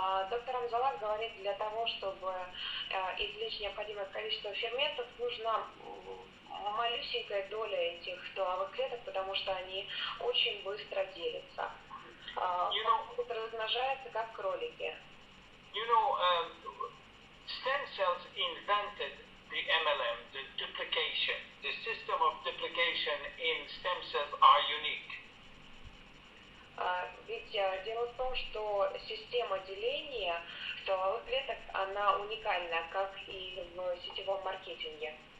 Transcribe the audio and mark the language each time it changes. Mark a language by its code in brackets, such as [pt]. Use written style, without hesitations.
[ru] Доктор Амзаллаг говорит, для того, чтобы извлечь необходимое количество ферментов, нужна малюсенькая доля этих стволовых клеток, потому что они очень быстро делятся. Быстро размножаются, как кролики. [en] You know, stem cells invented the MLM, the duplication. The system of duplication in stem cells are unique. [ru] Ведь дело в том, что система деления стволовых клеток, она уникальна, как и в сетевом маркетинге.